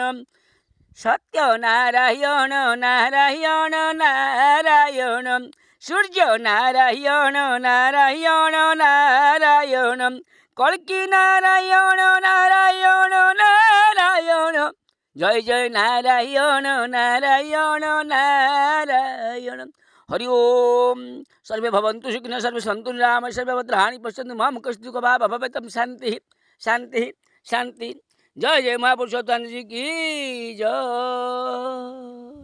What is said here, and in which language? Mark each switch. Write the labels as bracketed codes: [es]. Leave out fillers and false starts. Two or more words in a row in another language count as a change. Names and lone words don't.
[or] ସତ୍ୟ ନାରାୟଣ ନାରାୟଣ ନାରାୟଣ, ସୂର୍ଯ୍ୟ ନାରାୟଣ ନାରାୟଣ ନାରାୟଣ, କଳ୍କି ନାରାୟଣ ନାରାୟଣ ନାରାୟଣ। ଜୟ ଜୟ ନାରାୟଣ ନାରାୟଣ ନାରାୟଣ। [sa] हरि ओम। सर्वे भवन्तु सुखिनः, सर्वे सन्तु निरामयाः, सर्वे भद्राणि पश्यन्तु मा कश्चित् दुःखभाग् भवेत्। शांति शांति शांति। [hi] जय जय महापुरुषोत्तम जी की जय।